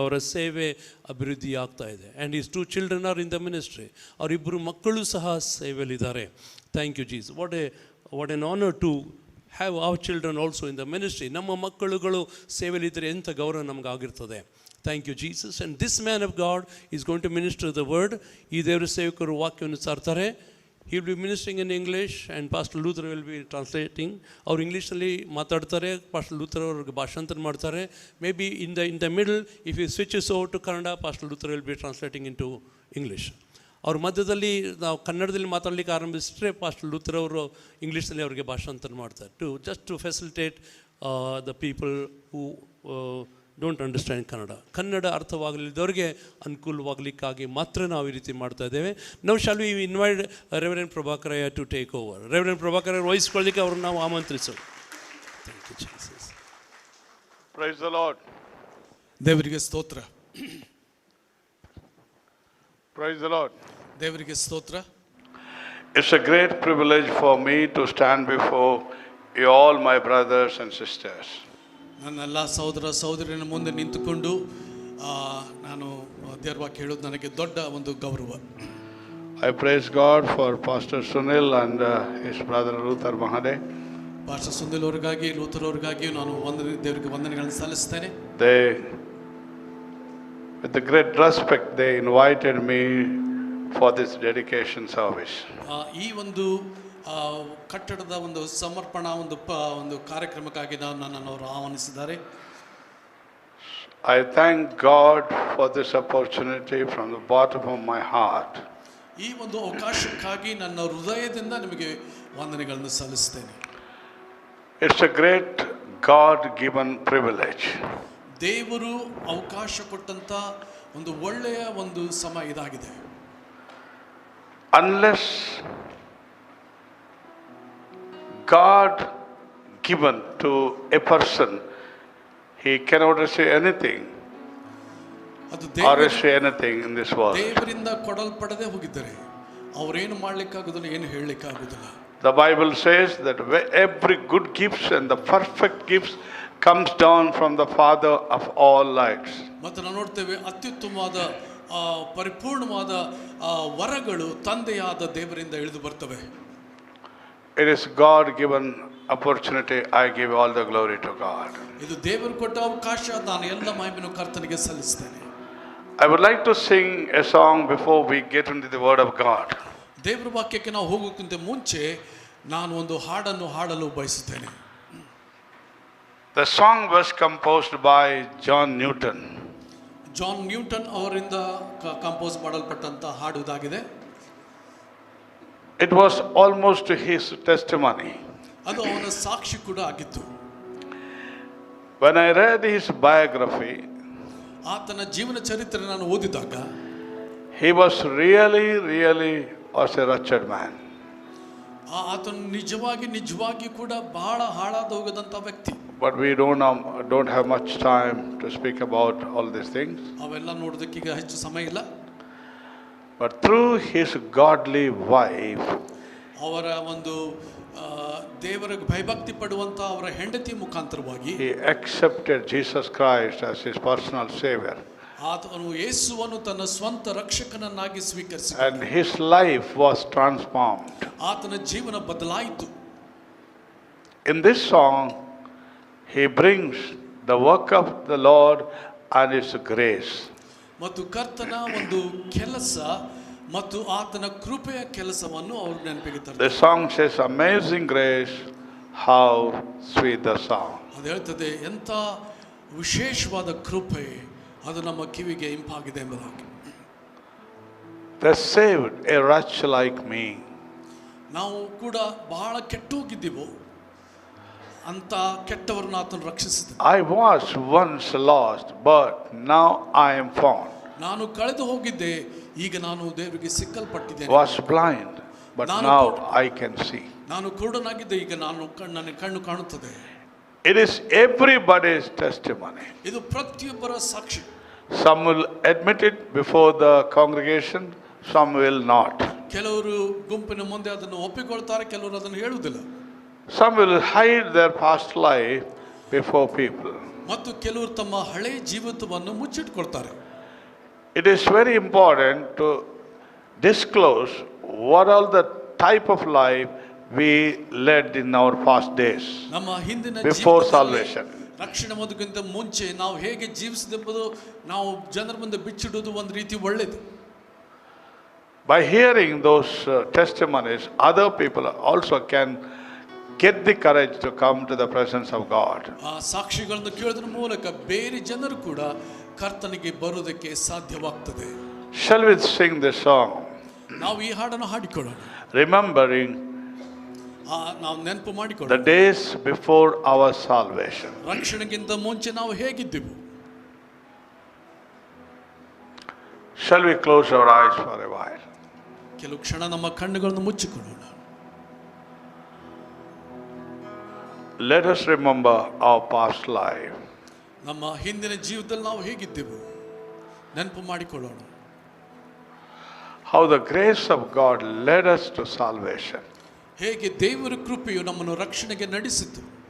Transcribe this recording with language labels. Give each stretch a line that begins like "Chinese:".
Kannada: ಅವರ ಸೇವೆ ಅಭಿವೃದ್ಧಿ ಆಗ್ತಾ ಇದೆ.
English: And is 2 children are in the ministry.
Kannada: ಅವರಿಬ್ಬರು ಮಕ್ಕಳು ಸಹ ಸೇವೆಯಲ್ಲಿದ್ದಾರೆ.
English: Thank you Jesus. What an honour to have our children also in the ministry.
Kannada: ನಮ್ಮ ಮಕ್ಕಳುಗಳು ಸೇವೆಯಲ್ಲಿದ್ದರೆ ಎಂಥ ಗೌರವ ನಮಗಾಗಿರ್ತದೆ.
English: Thank you Jesus. And this man of God is going to minister the word.
Kannada: ಈ ದೇವರ ಸೇವಕರು ವಾಕ್ಯವನ್ನು ಸಾರ್ತಾರೆ.
English: He will be ministering in English and Pastor Luther will be translating.
Kannada: ಅವರು ಇಂಗ್ಲೀಷಲ್ಲಿ ಮಾತಾಡ್ತಾರೆ, Pastor Luther ಅವ್ರಿಗೆ ಭಾಷಾಂತರ ಮಾಡ್ತಾರೆ.
English: Maybe in the middle, if he switches over to Kannada, Pastor Luther will be translating into English.
Kannada: ಅವ್ರ ಮಧ್ಯದಲ್ಲಿ ನಾವು ಕನ್ನಡದಲ್ಲಿ ಮಾತಾಡಲಿಕ್ಕೆ ಆರಂಭಿಸಿದ್ರೆ Pastor Luther ಅವರು ಇಂಗ್ಲೀಷಲ್ಲಿ ಅವರಿಗೆ ಭಾಷಾಂತರ ಮಾಡ್ತಾರೆ.
English: Just to facilitate the people who don't understand Kannada
Kannada: ಅರ್ಥವಾಗಲಿದ್ದವರಿಗೆ ಅನುಕೂಲವಾಗಲಿಕ್ಕಾಗಿ ಮಾತ್ರ ನಾವು ಈ ರೀತಿ ಮಾಡ್ತಾ ಇದ್ದೇವೆ.
English: ನಾವು shall we invite Reverend Prabhakaraiah to take over.
Kannada: Reverend Prabhakaraiah ವಹಿಸ್ಕೊಳ್ಳಿಕ್ಕೆ ಅವ್ರನ್ನ ನಾವು ಆಮಂತ್ರಿಸೋಣ.
English: Thank you Jesus. Praise the Lord.
Kannada: ದೇವರಿಗೆ ಸ್ತೋತ್ರ.
English: Praise the Lord.
Kannada: ದೇವರಿಗೆ ಸ್ತೋತ್ರ.
English: It's a great privilege for me to stand before you all, my brothers and sisters.
Kannada: ನನ್ನೆಲ್ಲ ಸಹೋದರ ಸಹೋದರಿಯರ ಮುಂದೆ ನಿಂತುಕೊಂಡು ನಾನು ದೇವರ ವಾಕ್ಯ ಹೇಳೋದು ನನಗೆ ದೊಡ್ಡ ಒಂದು ಗೌರವ.
English: I praise God for Pastor Sunil and his brother Luther Mahade.
Kannada: Pastor Sunil ಅವರಿಗಾಗಿ, ಲೂಥರ್ ಅವರಿಗಾಗಿ ನಾನು ದೇವರಿಗೆ ವಂದನೆಗಳನ್ನು ಸಲ್ಲಿಸ್ತೇನೆ.
English: They, with the great respect, they invited me for this dedication service.
Kannada: ಈ ಒಂದು ಕಟ್ಟಡದ ಒಂದು ಸಮರ್ಪಣಾ ಒಂದು ಕಾರ್ಯಕ್ರಮಕ್ಕಾಗಿ ನನ್ನನ್ನು ಅವರು ಆಹ್ವಾನಿಸಿದ್ದಾರೆ.
English: I thank God for this opportunity from the bottom of my heart.
Kannada: ಈ ಒಂದು ಅವಕಾಶಕ್ಕಾಗಿ ನನ್ನ ಹೃದಯದಿಂದ ನಿಮಗೆ ವಂದನೆಗಳನ್ನು ಸಲ್ಲಿಸ್ತೇನೆ.
English: It's a great God-given privilege.
Kannada: ದೇವರು ಅವಕಾಶ ಕೊಟ್ಟಂತ ಒಂದು ಒಳ್ಳೆಯ ಒಂದು ಸಮಯ ಇದಾಗಿದೆ.
English: Unless God given to a person, he cannot receive anything
Kannada: ಅದು
English: or receive anything in this world.
Kannada: ದೇವರಿಂದ ಕೊಡಲ್ಪಡದೆ ಹೋಗಿದ್ದಾರೆ, ಅವರೇನು ಮಾಡ್ಲಿಕ್ಕಾಗುದಿಲ್ಲ, ಏನು ಹೇಳಲಿಕ್ಕಾಗುದಿಲ್ಲ.
English: The Bible says that every good gifts and the perfect gifts comes down from the Father of all lights.
Kannada: ಮತ್ತು ನಾವು ನೋಡ್ತೇವೆ ಅತ್ಯುತ್ತಮವಾದ ಪರಿಪೂರ್ಣವಾದ ವರಗಳು ತಂದೆಯಾದ ದೇವರಿಂದ ಇಳಿದು ಬರ್ತವೆ.
English: It is God given opportunity. I give all the glory to God.
Kannada: ಇದು ದೇವರು ಕೊಟ್ಟ ಅವಕಾಶ, ನಾನು ಎಲ್ಲ ಮಹಿಮೆಯನ್ನು ಕರ್ತನಿಗೆ ಸಲ್ಲಿಸ್ತೇನೆ.
English: I would like to sing a song before we get into the word of God.
Kannada: ದೇವರ ವಾಕ್ಯಕ್ಕೆ ನಾವು ಹೋಗೋಕ್ಕಿಂತ ಮುಂಚೆ ನಾನು ಒಂದು ಹಾಡನ್ನು ಹಾಡಲು ಬಯಸುತ್ತೇನೆ.
English: The song was composed by John Newton.
Kannada: John Newton ಅವರಿಂದ ಕಂಪೋಸ್ ಮಾಡಲ್ಪಟ್ಟಂತ ಹಾಡು ಇದಾಗಿದೆ.
English: It was almost his testimony.
Kannada: ಅದು ಅವನ ಸಾಕ್ಷಿ ಕೂಡ ಆಗಿತ್ತು.
English: When I read his biography,
Kannada: ಆತನ ಜೀವನ ಚರಿತ್ರೆ ನಾನು ಓದಿದಾಗ
English: he was really was a wretched man.
Kannada: ಆತನು ನಿಜವಾಗಿ ಕೂಡ ಬಹಳ ಹಾಳಾದ ಹೋಗದಂತ ವ್ಯಕ್ತಿ.
English: But we don't have much time to speak about all these things.
Kannada: ಅವೆಲ್ಲ ನೋಡೋದಕ್ಕೆ ಈಗ ಹೆಚ್ಚು ಸಮಯ ಇಲ್ಲ.
English: But through his godly wife,
Kannada: ಅವರ ಒಂದು ದೇವರ ಭಯಭಕ್ತಿ ಪಡುವಂತ ಅವರ ಹೆಂಡತಿ ಮುಖಾಂತರವಾಗಿ
English: he accepted Jesus Christ as his personal savior.
Kannada: ಆತನು ಯೇಸುವನ್ನು ತನ್ನ ಸ್ವಂತ ರಕ್ಷಕನನ್ನಾಗಿ ಸ್ವೀಕರಿಸಿದ.
English: And his life was transformed.
Kannada: ಆತನ ಜೀವನ ಬದಲಾಯಿತು.
English: In this song, he brings the work of the Lord and his grace.
Kannada: ಮತ್ತು ಕರ್ತನ ಒಂದು ಕೆಲಸ ಮತ್ತು ಆತನ ಕೃಪೆಯ ಕೆಲಸವನ್ನು ಅವರು ನೆನಪಿಗೆ
English: The
Kannada: ತರ್ತಾರೆ.
English: song says, "Amazing grace, how sweet the sound."
Kannada: ಅದು ಹೇಳ್ತದೆ, ಎಂಥ ವಿಶೇಷವಾದ ಕೃಪೆ, ಅದು ನಮ್ಮ ಕಿವಿಗೆ ಇಂಪಾಗಿದೆ ಎಂಬುದಾಗಿ.
English: They saved a wretch like me.
Kannada: ನಾವು ಕೂಡ ಬಹಳ ಕೆಟ್ಟೋಗಿದ್ದೀವೋ ಅಂತ ಕೆಟ್ಟವರನ್ನ ಆತನು ರಕ್ಷಿಸಿದ.
English: I was once lost, but now I am found.
Kannada: ನಾನು ಕಳೆದು ಹೋಗಿದ್ದೆ, ಈಗ ನಾನು ದೇವರಿಗೆ ಸಿಕ್ಕಲ್ಪಟ್ಟಿದ್ದೇನೆ.
English: Was blind, but now I can see.
Kannada: ನಾನು ಕುರುಡನಾಗಿದ್ದೆ, ಈಗ ನನ್ನ ಕಣ್ಣು ಕಾಣುತ್ತದೆ.
English: It is everybody's testimony.
Kannada: ಇದು ಪ್ರತಿಯೊಬ್ಬರ ಸಾಕ್ಷಿ.
English: Some will admit it before the congregation, some will not.
Kannada: ಕೆಲವರು ಗುಂಪಿನ ಮುಂದೆ ಅದನ್ನು ಒಪ್ಪಿಕೊಳ್ತಾರೆ, ಕೆಲವರು ಅದನ್ನು ಹೇಳುವುದಿಲ್ಲ.
English: Some will hide their past life before people.
Kannada: ಮತ್ತು ಕೆಲವರು ತಮ್ಮ ಹಳೆಯ ಜೀವಿತವನ್ನು ಮುಚ್ಚಿಟ್ಕೊಳ್ತಾರೆ.
English: It is very important to disclose what all the type of life we led in our past days
Kannada: ನಮ್ಮ ಹಿಂದಿನ
English: before salvation.
Kannada: ರಕ್ಷಣೆ ಮೊದಲಿಗಿಂತ ಮುಂಚೆ ನಾವು ಹೇಗೆ ಜೀವಿಸಿದೆಂಬುದು ನಾವು ಜನರ ಮುಂದೆ ಬಿಚ್ಚಿಡುವುದು ಒಂದು ರೀತಿ ಒಳ್ಳೆಯದು.
English: By hearing those testimonies, other people also can get the courage to come to the presence of God.
Kannada: ಆ ಸಾಕ್ಷಿಗಳನ್ನು ಕೇಳೋದ್ರ ಮೂಲಕ ಬೇರೆ ಜನರು ಕೂಡ ಕರ್ತನಿಗೆ ಬರುವುದಕ್ಕೆ ಸಾಧ್ಯವಾಗ್ತದೆ.
English: Shall we sing this song?
Kannada: ನಾವು ಈ ಹಾಡನ್ನು ಹಾಡಿಕೊಳ್ಳೋಣ,
English: Remembering
Kannada: ನಾವು ನೆನಪು
English: the
Kannada: ಮಾಡಿಕೊಳ್ಳೋಣ
English: days before our salvation.
Kannada: ರಕ್ಷಣೆಗಿಂತ ಮುಂಚೆ ನಾವು ಹೇಗಿದ್ದೆವು.
English: Shall we close our eyes for a while?
Kannada: ಕೆಲವು ಕ್ಷಣ ನಮ್ಮ ಕಣ್ಣುಗಳನ್ನು ಮುಚ್ಚಿಕೊಳ್ಳೋಣ.
English: Let us remember our past life.
Kannada: ನಮ್ಮ ಹಿಂದಿನ ಜೀವಿತದಲ್ಲಿ ನಾವು ಹೇಗಿದ್ದೆವು ನೆನಪು ಮಾಡಿಕೊಳ್ಳೋಣ.
English: How the grace of God led us to salvation.
Kannada: ಹೇಗೆ ದೇವರ ಕೃಪೆಯು ನಮ್ಮನ್ನು ರಕ್ಷಣೆಗೆ ನಡೆಸಿತು.